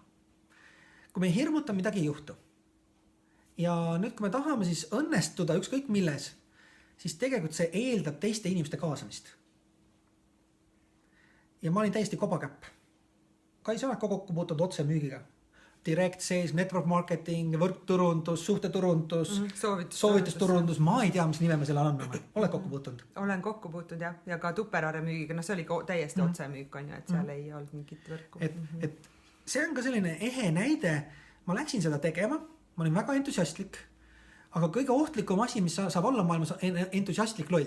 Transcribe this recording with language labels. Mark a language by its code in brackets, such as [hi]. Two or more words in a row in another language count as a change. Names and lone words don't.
[et] Kui me hirmuta, midagi ei juhtu. Ja nüüd, kui me tahame siis õnnestuda ükskõik milles, siis tegelikult see eeldab teiste inimeste kaasamist. Ja ma olin täiesti kobakäpp. Kai, sa oled ka kokku puutunud otse müügiga. [en] Direct sales, network marketing, [et] võrkturundus, suhteturundus, soovitusturundus. Ma ei tea, mis nime me selle anname. Oled kokku puutunud? Olen kokku puutunud ja ka Tupperware müügiga. No see oli täiesti otse müük, et seal ei olnud mingit võrku. Et see on ka selline ehe näide. Ma läksin seda tegema. Ma olin väga entusiastlik. Aga kõige ohtlikum asi, mis saab olla maailmas, on entusiastlik loll.